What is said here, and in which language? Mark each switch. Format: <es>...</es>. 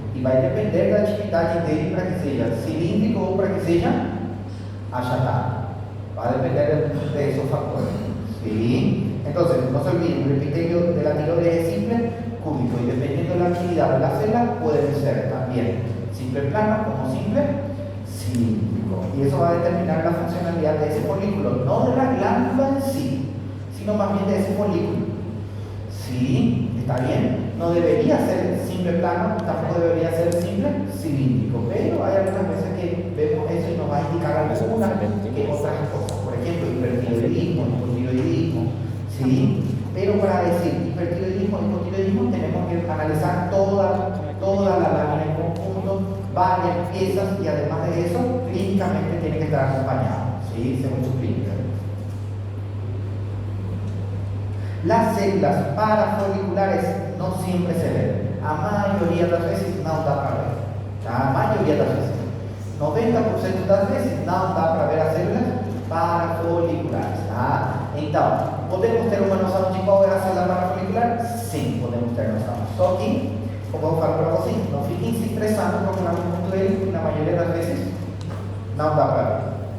<pt>E vai depender da atividade dele para que seja cilíndrico ou para que seja achatado.</pt> <es>Va a depender de esos factores. ¿Sí? Entonces, no se olviden, el epitelio de la tiroides es simple cúbico y dependiendo de la actividad de la célula puede ser también simple plano como simple cilíndrico. Y eso va a determinar la funcionalidad de ese folículo, no de la glándula en sí, sino más bien de ese folículo. ¿Sí? ¿Está bien? No debería ser simple plano, tampoco debería ser simple cilíndrico, pero hay algunas veces que vemos eso y nos va a indicar algunas que otras cosas. Por ejemplo, hipertiroidismo, hipotiroidismo, ¿sí? Pero para decir hipertiroidismo, hipotiroidismo, tenemos que analizar toda la lámina en conjunto, varias piezas y además de eso, clínicamente tiene que estar acompañado, ¿sí? Según su clínica. Las células parafoliculares no siempre se ven. A mayoría de las veces no da para ver. A mayoría de las veces.</es> <pt>90% das vezes não dá para ver as células parafoliculares. Tá? Então, podemos ter uma noção de qual é a célula parafolicular? Sim, podemos ter noção. Só que, como eu falo para vocês, não fiquem se estressando procurando muito ele, porque na maioria das vezes não dá para ver.</pt>